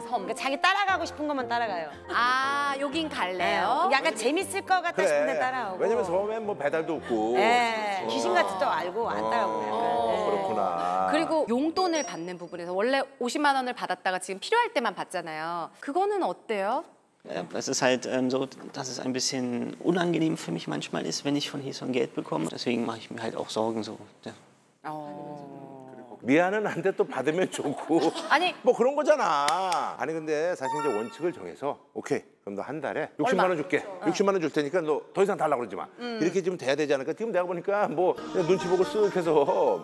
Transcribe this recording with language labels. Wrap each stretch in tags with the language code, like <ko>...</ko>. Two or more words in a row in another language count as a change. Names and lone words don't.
<ko>그러니까 자기 따라가고 싶은 것만 따라가요. 아, 여긴 갈래요? 약간 재밌을 것 같다 싶은데 따라오고. 왜냐면 섬엔 뭐 배달도 없고. 귀신 같은 거 알고 안 따라오고 약간. 그렇구나. 그리고 용돈을 받는 부분에서 원래 50만 원을 받았다가 지금 필요할 때만 받잖아요. 그거는 어때요?</ko> <de>Es ist halt so, dass es ein bisschen unangenehm für mich manchmal ist, wenn ich von Heson Geld bekomme. Deswegen mache ich mir halt auch Sorgen so. Ja.</de> <ko>미안은 한데 또 받으면 좋고. 아니. 뭐 그런 거잖아. 아니 근데 사실 이제 원칙을 정해서 오케이 그럼 너 한 달에 60만 원 줄게. 60만 원 줄 테니까 너 더 이상 달라고 그러지 마. 이렇게 좀 돼야 되지 않을까? 지금 내가 보니까 뭐 그냥 눈치 보고 쓱 해서</ko>